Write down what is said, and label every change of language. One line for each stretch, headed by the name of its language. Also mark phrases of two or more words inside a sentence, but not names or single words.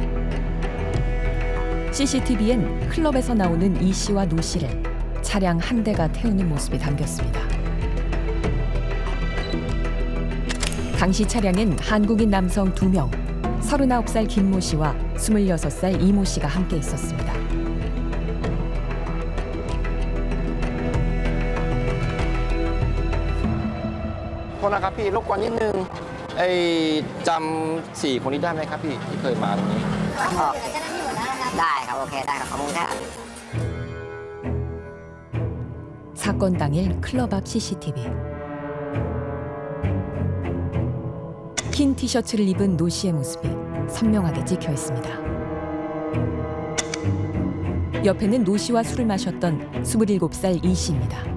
Korean: CCTV엔 클럽에서 나오는 이 씨와 노 씨를 차량 한 대가 태우는 모습이 담겼습니다. 당시 차량엔 한국인 남성 2명, 39살 김모 씨와 26살 이모 씨가 함께 있었습니다.
Thai: พี่รบกวนนิดนึงจำ4 คนนี้ได้ไหมครับพี่ที่เคยมาตรงนี้ ได้ครับโอเคได้ครับขอบคุณครับ
Korean: 사건 당일 클럽 앞 CCTV. 흰 티셔츠를 입은 노 씨의 모습이 선명하게 찍혀 있습니다. 옆에는 노 씨와 술을 마셨던 27살 이 씨입니다.